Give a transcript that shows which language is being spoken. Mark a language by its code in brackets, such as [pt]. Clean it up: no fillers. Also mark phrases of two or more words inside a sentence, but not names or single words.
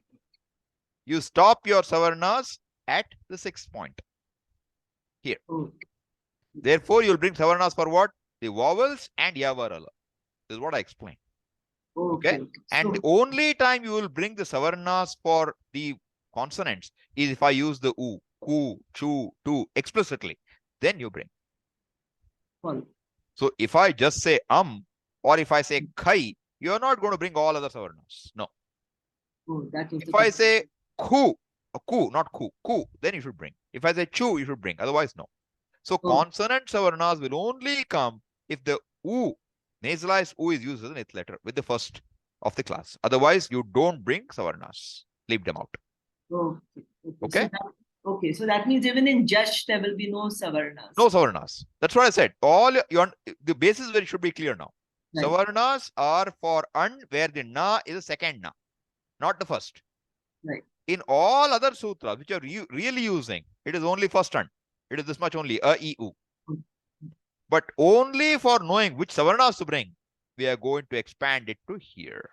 [en] You stop your savarnas at the 6th point. Here. Okay. Therefore, you'll bring savarnas for what? The vowels and yavarala. This is what I explained. Okay. And the only time you will bring the savarnas for the consonants is if I use the u, ku, chu, tu explicitly. Then you bring. So if I just say or if I say khai, you're not going to bring all other savarnas. No. If I say ku, not ku, then you should bring. If I say chu, you should bring. Otherwise, no. So consonant savarnas will only come if the u, nasalized u, is used as an eighth letter with the first of the class. Otherwise, you don't bring savarnas. Leave them out. Okay? So that means even in Jash, there will be no savarnas. No savarnas. That's what I said. The basis where it should be clear now. Right. Savarnas are for an, where the na is the second na, not the first. Right. In all other sutras which are really using, it is only first an. It is this much only, a, e, u. But only for knowing which savarnas to bring, we are going to expand it to here.